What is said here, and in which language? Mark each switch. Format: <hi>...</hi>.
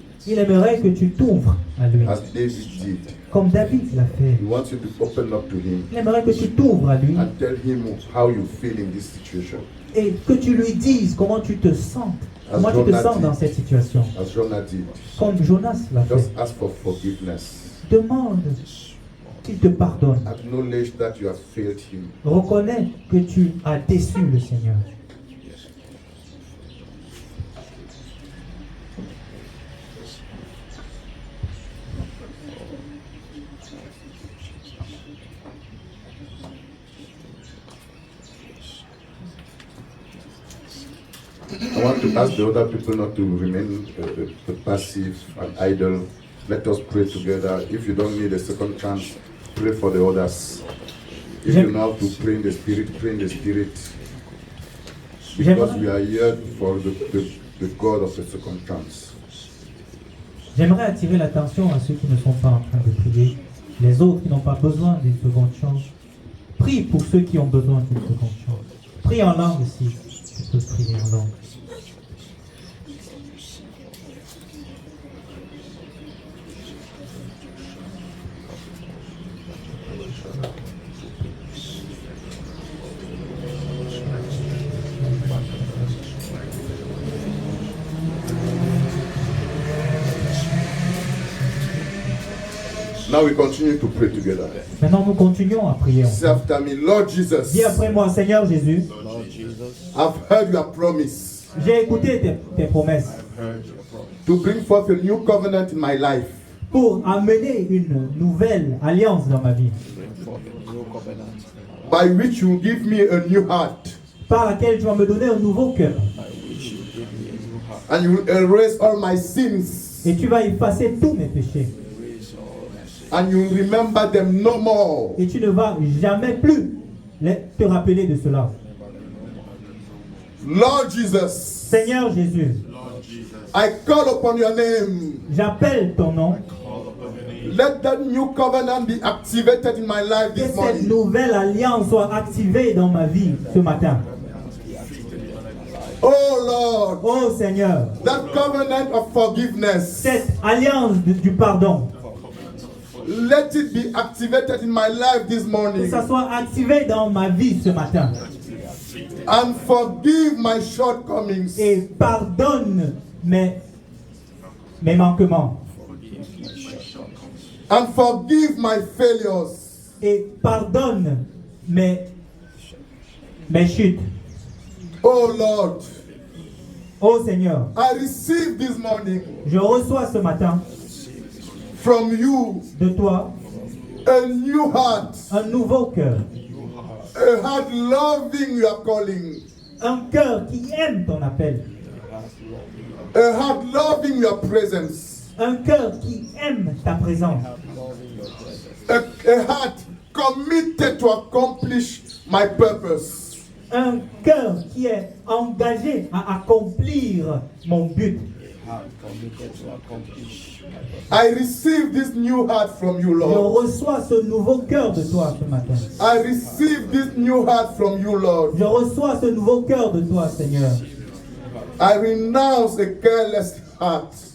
<fr>Il aimerait que tu t'ouvres à lui,</fr> <en>as David did.</en> <fr>comme David l'a fait.</fr> <en>He wants you to open up to Him</en> <fr>Il aimerait que tu t'ouvres à lui</fr> <en>and tell Him how you feel in this situation.</en> <fr>et que tu lui dises comment tu te sens. Comment tu te sens dans cette situation.</fr> <en>As Jonah did.</en> <fr>Comme Jonas l'a</fr> <en>Just</en> <fr>fait.</fr> <en>ask for forgiveness.</en> <fr>Demande qu'il te pardonne.</fr> <en>Acknowledge that you have failed Him.</en> <fr>Reconnais que tu as déçu le Seigneur.</fr> <en>I want to ask the other people not to remain passive and idle. Let us pray together. If you don't need a second chance, pray for the others. If you know how to pray in the Spirit, pray in the Spirit. Because we are here for the God of a second chance.</en> <fr>J'aimerais attirer l'attention à ceux qui ne sont pas en train de prier, les autres qui n'ont pas besoin d'une seconde chance. Prie pour ceux qui ont besoin d'une seconde chance. Prie en langue si tu peux prier en langue.</fr> <en>Now we continue to pray together.</en> <fr>Maintenant, nous continuons à prier.</fr> <en>Say after me, Lord Jesus,</en> <fr>Dis après moi, Seigneur Jésus,</fr> <en>I've heard your promise.</en> <fr>j'ai écouté tes promesses.</fr> <en>to bring forth a new covenant in my life.</en> <fr>pour amener une nouvelle alliance dans ma vie,</fr> <en>By which you give me a new heart.</en> <fr>par laquelle tu vas me donner un nouveau cœur.</fr> <en>And you will erase all my sins.</en> <fr>Et tu vas effacer tous mes péchés.</fr> <en>And you will remember them no more.</en> <fr>Et tu ne vas jamais plus te rappeler de cela.</fr> <en>Lord Jesus,</en> <fr>Seigneur Jésus,</fr> <en>I call upon your name.</en> <fr>j'appelle ton nom.</fr> <en>Let that new covenant be activated in my life</en> <fr>Que</fr> <en>this</en> <fr>cette</fr> <en>morning.</en> <fr>nouvelle alliance soit activée dans ma vie ce matin.</fr> <en>Oh Lord,</en> <fr>Oh Seigneur,</fr> <en>that covenant of forgiveness,</en> <fr>cette alliance du pardon,</fr> <en>let it be activated in my life this</en> <fr>que</fr> <en>morning.</en> <fr>ça soit activé dans ma vie ce matin.</fr> <en>And forgive my shortcomings.</en> <fr>Et pardonne mes manquements.</fr> <en>And forgive my failures.</en> <fr>Et pardonne mes chutes.</fr> <en>Oh Lord,</en> <fr>Oh Seigneur,</fr> <en>I receive this morning</en> <fr>je reçois ce matin</fr> <en>from you</en> <fr>de toi</fr> <en>a new heart,</en> <fr>un nouveau cœur.</fr> <en>a heart loving your calling,</en> <fr>Un cœur qui aime ton appel.</fr> <en>a heart loving your presence,</en> <fr>Un cœur qui aime ta présence.</fr> <en>a heart committed to accomplish my purpose.</en> <fr>Un cœur qui est engagé à accomplir mon but.</fr> <en>I receive this new heart from you,</en> <fr>Je</fr> <en>Lord.</en> <fr>reçois ce nouveau cœur de toi ce matin.</fr> <en>I receive this new heart from you, Lord.</en> <fr>Je reçois ce nouveau cœur de toi, Seigneur.</fr> <en>I renounce a careless heart.</en>